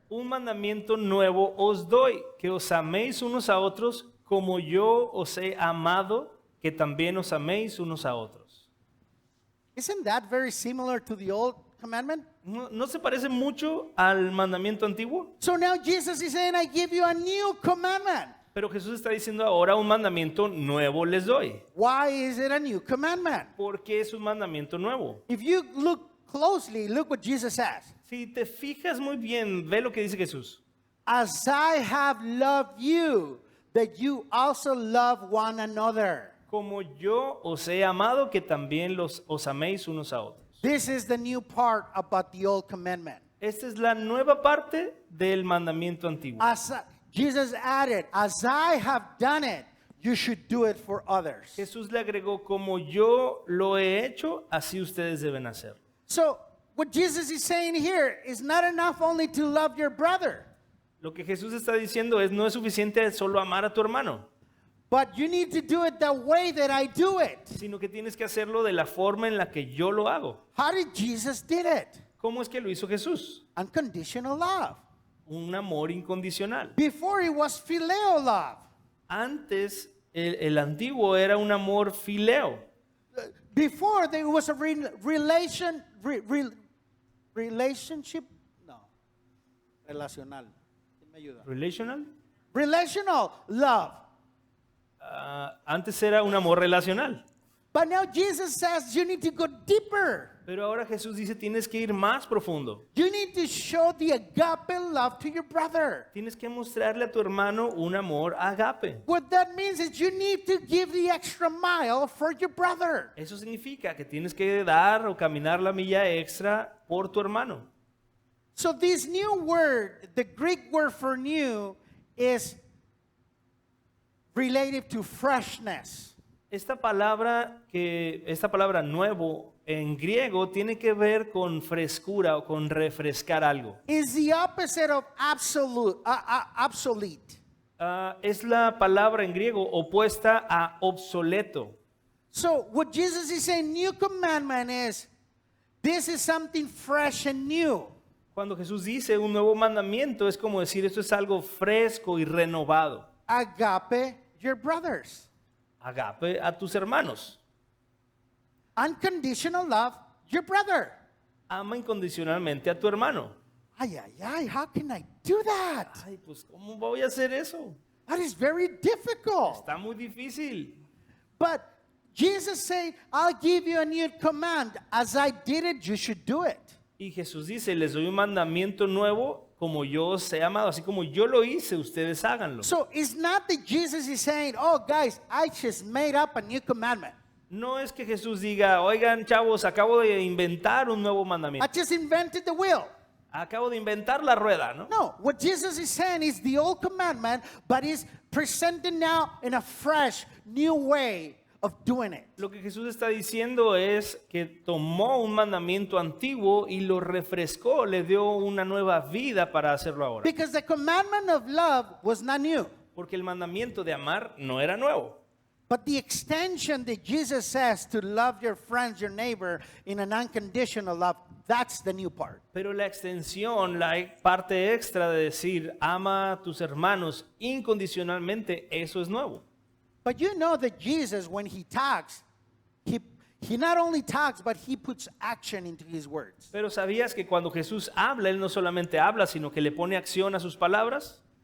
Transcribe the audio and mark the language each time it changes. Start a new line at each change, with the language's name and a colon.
Spanish: Un mandamiento nuevo os doy, que os améis unos a otros como yo os he amado, que también os améis unos a otros.
English: Isn't that very similar to the old commandment?
Spanish: ¿No se parece mucho al mandamiento antiguo?
English: So now Jesus is saying, I give you a new commandment.
Spanish: Pero Jesús está diciendo ahora un mandamiento nuevo les doy.
English: Why is it a new commandment?
Spanish: Porque es un mandamiento nuevo.
English: If you look closely, look what Jesus says.
Spanish: Si te fijas muy bien, ve lo que dice Jesús.
English: As I have loved you, that you also love one another.
Spanish: Como yo os he amado, que también os améis unos a otros.
English: This is the new part about the old commandment.
Spanish: Esta es la nueva parte del mandamiento antiguo.
English: Jesus added, as I have done it, you should do it for others.
Spanish: Jesús le agregó, como yo lo he hecho, así ustedes deben hacer.
English: So what Jesus is saying here is not enough only to love your brother,
Spanish: Lo que Jesús está diciendo es, no es suficiente solo amar a tu hermano,
English: but you need to do it the way that I do it.
Spanish: sino que tienes que hacerlo de la forma en la que yo lo hago.
English: How did Jesus did it?
Spanish: ¿Cómo es que lo hizo Jesús?
English: Unconditional love.
Spanish: Un amor incondicional.
English: Before it was phileo love.
Spanish: Antes, el antiguo era un amor fileo.
English: Before there was a relationship.
Spanish: No. Relacional. ¿Quién me ayuda?
English: Relational. Relational love.
Spanish: Antes era un amor relacional.
English: But now Jesus says you need to go deeper.
Spanish: Pero ahora Jesús dice, tienes que ir más profundo.
English: You need to show the agape love to your brother.
Spanish: Tienes que mostrarle a tu hermano un amor agape.
English: What that means is you need to give the extra mile for your brother.
Spanish: Eso significa que tienes que dar o caminar la milla extra por tu hermano.
English: So this new word, the Greek word for new, is related to freshness.
Spanish: Esta palabra nuevo en griego tiene que ver con frescura o con refrescar algo.
English: Is the opposite of obsolete.
Spanish: Es la palabra en griego opuesta a obsoleto.
English: So what Jesus is saying, new commandment is, this is something fresh and new.
Spanish: Cuando Jesús dice un nuevo mandamiento es como decir esto es algo fresco y renovado.
English: Agape your brothers.
Spanish: Agape a tus hermanos.
English: Unconditional love your brother.
Spanish: Ama incondicionalmente a tu hermano.
English: Ay, ay, ay, how can I do that?
Spanish: Ay, pues ¿cómo voy a hacer eso?
English: That is very difficult.
Spanish: Está muy difícil.
English: But Jesus said, I'll give you a new command. As I did it, you should do it.
Spanish: Y Jesús dice, les doy un mandamiento nuevo como yo os he amado, así como yo lo hice, ustedes háganlo.
English: So it's not that Jesus is saying, oh, guys, I just made up a new commandment.
Spanish: No es que Jesús diga, oigan chavos, acabo de inventar un nuevo
English: I
Spanish: mandamiento.
English: just invented the wheel.
Spanish: Acabo de inventar la rueda, ¿no?
English: No, what Jesus is saying is the old commandment, but is presented now in a fresh, new way of doing it.
Spanish: Lo que Jesús está diciendo es que tomó un mandamiento antiguo y lo refrescó, le dio una nueva vida para hacerlo ahora.
English: Because the commandment of love was not new.
Spanish: Porque el mandamiento de amar no era nuevo.
English: But the extension that Jesus says to love your friends, your neighbor, in an unconditional love, that's the new part.
Spanish: Pero la extensión, la parte extra de decir ama a tus hermanos incondicionalmente, eso es nuevo.
English: But you know that Jesus, when he talks, he not only talks, but he puts action into his words.
Spanish: Pero ¿sabías que cuando Jesús habla, Él no solamente habla, sino que le pone acción a sus palabras?